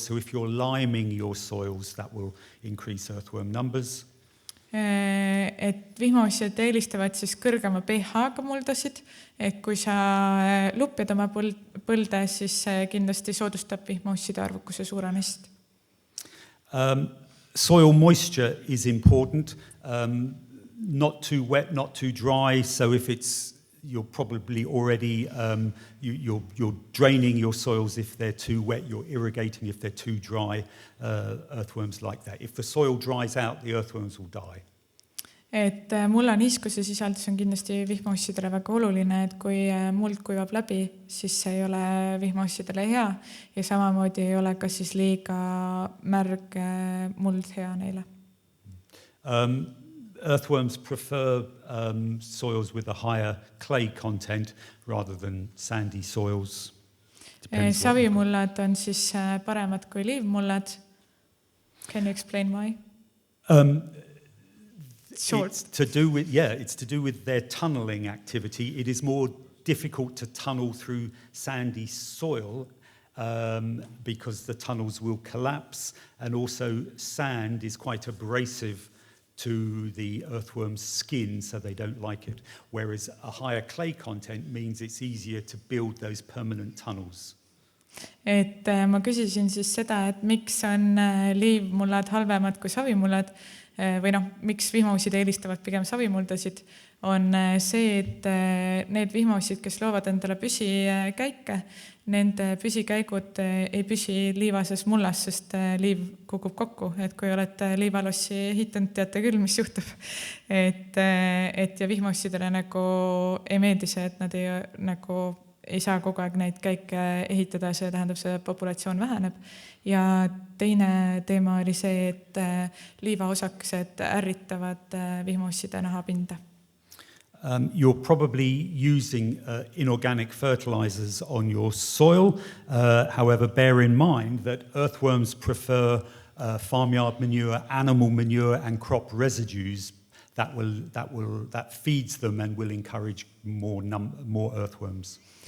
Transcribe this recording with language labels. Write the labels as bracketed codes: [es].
[en] So if you're liming your soils, that will increase earthworm numbers. [et] Et vihmaussijad eelistavad siis kõrgema pH-ga muldasid, et kui sa lupjad oma põlde, siis kindlasti soodustab vihmausside arvukuse suurenemist. [en] Soil moisture is important, not too wet, not too dry. So if you're probably already, you're draining your soils if they're too wet, you're irrigating if they're too dry, earthworms like that. If the soil dries out, the earthworms will die. [et] Et mulla niiskuse sisaldus on kindlasti vihmaussidele väga oluline, et kui muld kuivab läbi, siis see ei ole vihmaussidele hea ja samamoodi ei ole ka siis liiga märg muld hea neile. [en] Earthworms prefer soils with a higher clay content rather than sandy soils. [et] Savimullad on siis paremad kui liivmullad. [en] Can you explain why? It's to do with their tunneling activity. It is more difficult to tunnel through sandy soil because the tunnels will collapse, and also sand is quite abrasive to the earthworm's skin, so they don't like it. Whereas a higher clay content means it's easier to build those permanent tunnels. [et] Et ma küsisin siis seda, et miks on liivmullad halvemad kui savimullad, või miks vihmaussid eelistavad pigem savimuldasid, on see, et need vihmaussid, kes loovad endale püsikäike, nende püsikäigud ei püsi liivases mullas, sest liiv kukub kokku. Et kui olete liivalossi ehitanud, teate küll, mis juhtub. Et ja vihmaussidele nagu ei meeldi see, et nad ei saa kogu aeg neid käike ehitada, see tähendab, see populatsioon väheneb. Ja teine teema oli see, et liivaosakesed ärritavad vihmausside nahapinda. [en] You're probably using inorganic fertilizers on your soil. However, bear in mind that earthworms prefer farmyard manure, animal manure, and crop residues. That feeds them and will encourage more earthworms.